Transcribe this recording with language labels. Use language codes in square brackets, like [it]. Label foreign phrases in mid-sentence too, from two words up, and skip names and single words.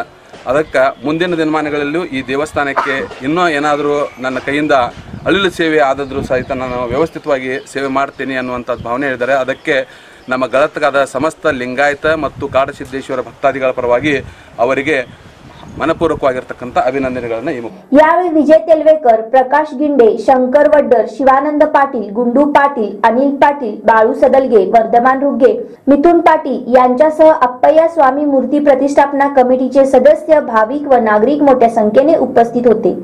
[kn] ಅದಕ್ಕೆ ಮುಂದಿನ ದಿನಮಾನಗಳಲ್ಲೂ ಈ ದೇವಸ್ಥಾನಕ್ಕೆ ಇನ್ನೂ ಏನಾದರೂ ನನ್ನ ಕೈಯಿಂದ ಅಳಿಲು ಸೇವೆ ಆದರೂ ಸಹಿತ ನಾನು ವ್ಯವಸ್ಥಿತವಾಗಿ ಸೇವೆ ಮಾಡ್ತೀನಿ ಅನ್ನುವಂಥ ಭಾವನೆ ಹೇಳಿದ್ದಾರೆ. ಅದಕ್ಕೆ ನಮ್ಮ ಗಳತ್ಗಾದ ಸಮಸ್ತ ಲಿಂಗಾಯತ ಮತ್ತು ಕಾಡಸಿದ್ದೇಶ್ವರ ಭಕ್ತಾದಿಗಳ ಪರವಾಗಿ ಅವರಿಗೆ मनपूर्वकವಾಗಿರತಕ್ಕಂತ ಅಭಿನಂದನೆಗಳನ್ನು ಈ [mr] यावेळी विजय तेलवेकर, प्रकाश गिंडे, शंकर वड्डर, शिवानंद पाटील, गुंडू पाटील, अनिल पाटील, बाळू सदलगे, वर्धमान रुगे, मिथुन पाटील यांच्यासह अप्पय्या स्वामी मूर्ती प्रतिष्ठापना कमिटीचे सदस्य, भाविक व नागरिक मोठ्या संख्येने उपस्थित होते.